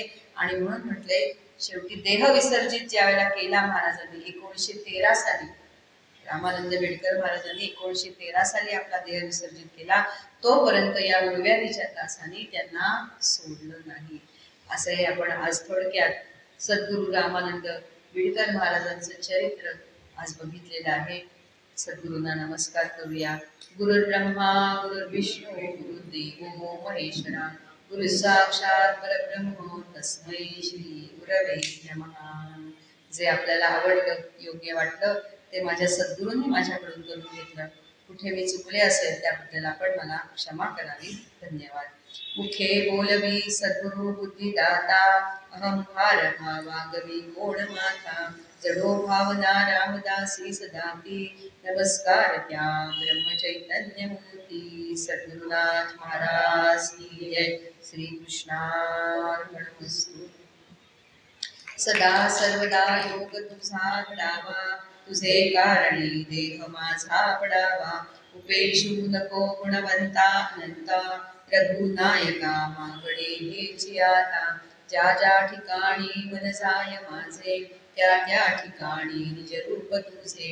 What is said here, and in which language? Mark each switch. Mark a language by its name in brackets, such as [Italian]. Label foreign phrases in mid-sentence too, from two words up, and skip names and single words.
[Marathi] आणि म्हणून म्हटले, शेवटी देह विसर्जित ज्या वेळेला केला महाराजांनी 1913 साली, रामानंद बेडकर महाराजांनी 1913 साली आपला देह विसर्जित केला, तोपर्यंत या मूळव्याधीच्या त्रासाने त्यांना सोडलं नाही. असं हे आपण आज थोडक्यात सद्गुरू रामानंद बेडकर महाराजांचं चरित्र आज बघितलेलं आहे. सद्गुरूंना नमस्कार करूया. [Sanskrit] गुरुर्ब्रह्मा गुरुर्विष्णू गुरुदेवो महेश्वरा, गुरु साक्षात परब्रह्म तस्मै श्री गुरवे नमः. [Marathi] जे आपल्याला आवडलं, योग्य वाटलं, ते माझ्या सद्गुरूंनी माझ्याकडून करून घेतलं. कुठे मी चुकले असेल त्याबद्दल आपण मला क्षमा करावी. धन्यवाद. मुखे बोलवी सद्गुरु बुद्धिदाता, अहंकार भावागवी कोण माथा, जडो भावना रामदासी सदाती, नमस्कार त्या ब्रह्मचैतन्य मूर्ती. [Hindi] सद्गुरुनाथ महाराज की जय. [Sanskrit] श्री कृष्णार्पणमस्तु. [Marathi] सदा सर्वदा योग तुझा घडावा, तुझे कारणी देह माझा पडावा. उपेक्षू नको गुणवंता अनंता, रघुनायका मागणे हेची आता. ज्या ज्या ठिकाणी मन जाय माझे, त्या त्या ठिकाणी निज रूप तुझे.